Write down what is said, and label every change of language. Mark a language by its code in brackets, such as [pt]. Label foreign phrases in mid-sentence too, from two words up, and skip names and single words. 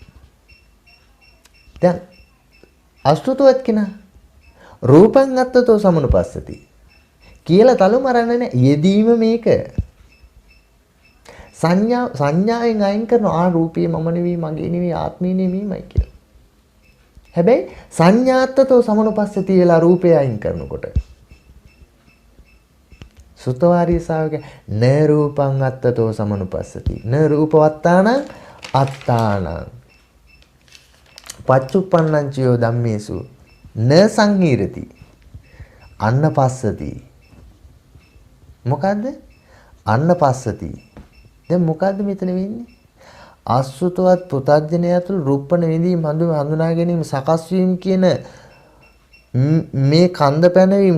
[si] දැන් අසුතවත් කෙනා [pi] රූපං අත්තතෝ සමනුපස්සති [si] කියලා තලු මරන්නේ යෙදීම මේක. සංඥාවෙන් අයින් කරන රූපේ මම නෙවෙයි මගේ නෙවෙයි ආත්මේ නෙවෙයිමයි කියලා. [pi] හැබැයි සංඥාත්තතෝ සමනුපස්සති [si] වෙලා රූපය අයින් කරනකොට [pi] සුතවාරී ශාවක න රූපං අත්තතෝ සමනුපස්සති න රූපවත්තාන අත්තාන පච්චුප්පන්නං චයෝ ධම්මේසු න සංහීරති අන්න පස්සති. [si] මොකද්ද? අන්න පස්සති. දැන් මොකද්ද මෙතන වෙන්නේ? ආසුතවත් පුතග්ජනය තුළ රූපණ විඳීම හඳුනා ගැනීම සකස් වීම කියන මේ කන්ද පැනවීම